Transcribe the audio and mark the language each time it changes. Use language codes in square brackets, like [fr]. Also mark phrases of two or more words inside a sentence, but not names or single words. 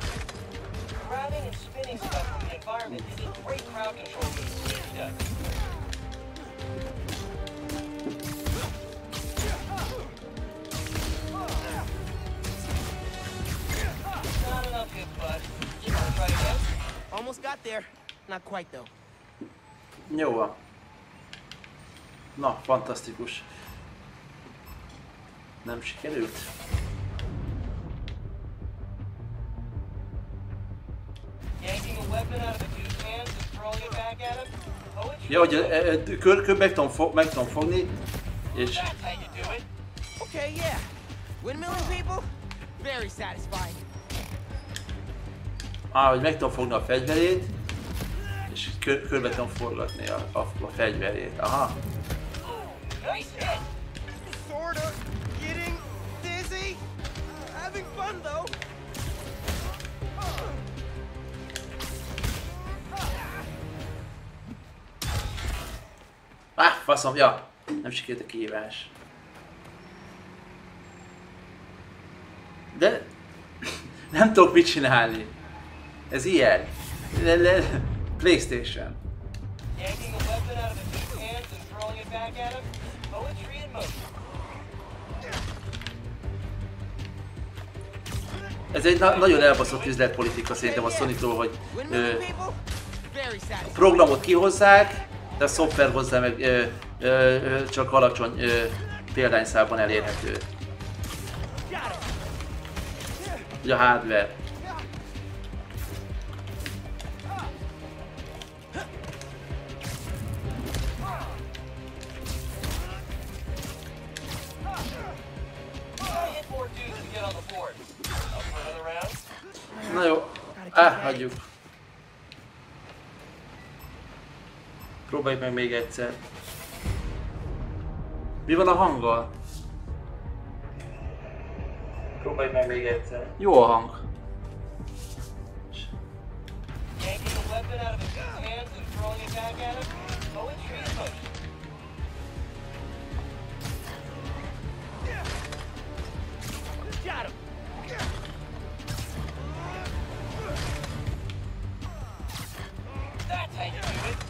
[en] Grabbing and spinning stuff from the environment is a great crowd control move. Easy does. Not enough hit, bud. You wanna try again? Almost got there. Not quite though. [hu] Jó van. Na, fantasztikus. Nem sikerült? [en] Yanking a weapon out of the dude's hands and throwing it back at him? Poetry? [hu] Ja, hogy kör meg tudom fogni, és... [en] That's how you do it. Okay, yeah. Windmilling people? Very satisfying. [hu] Hogy meg tudom fogni a fegyverét, és körbe tudom forgatni a fegyverét. Aha. [en] Nice hit. Sorta. Getting dizzy. Having fun though. [hu] Faszom, ja, nem sikerült a kihívás. De nem tudok mit csinálni. Ez ilyen. PlayStation. [en] Yanking the weapon out of the dude's hands and throwing it back at him. Poetry in motion. [hu] Ez egy nagyon elbaszott üzletpolitika szerintem a Sony-tól, hogy [en] Windmilling people? Very [hu] a [en] satisfying. [hu] programot kihozzák, de a szoftver hozzá meg csak alacsony példányszámban elérhető. Ugye a hardware. [en] I hit more dudes to get on the board. Up for another round? [hu] Na jó, hagyjuk. Próbáljuk meg még egyszer. Mi van a hanggal? Próbáljuk meg még egyszer. Jó a hang. [en] Yanking the weapon out of the dude's hands and throwing it back at him. Poetry in motion. Got him. That's how you do it.